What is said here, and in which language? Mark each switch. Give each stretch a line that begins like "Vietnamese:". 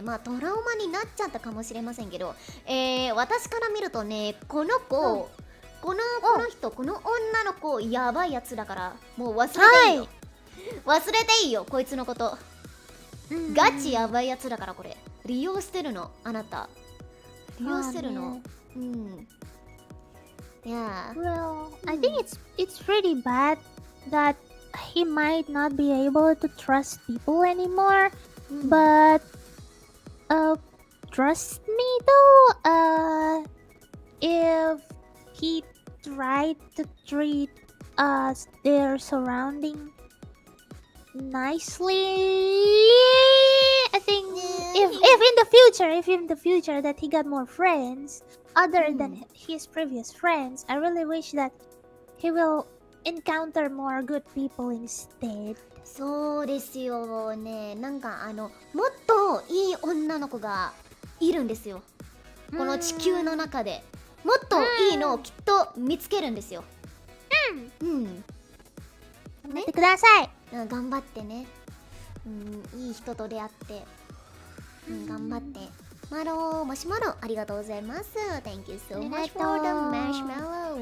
Japanese: まあトラウマになっちゃったかもしれませんけど、私から見るとね、この女の子やばいやつだから、もう忘れていいよ。忘れていいよ、こいつのこと。ガチやばいやつだから、これ利用してるの、あなた利用してるの。
English: Yeah. Well, I think it's pretty bad that he might not be able to trust people anymore. But trust me though, if he tried to treat their surrounding nicely. I think if in the future that he got more friends other than his previous friends, I really wish that he will encounter more good people instead.
Japanese: そうですよね。なんかもっといい女の子がいるんですよ。この地球の中でもっといいのをきっと見つけるんですよ。頑張ってください。頑張ってね。いい人と出会って、頑張って。マローマシュマロありがとうございます。
English: Thank you so much for the marshmallow.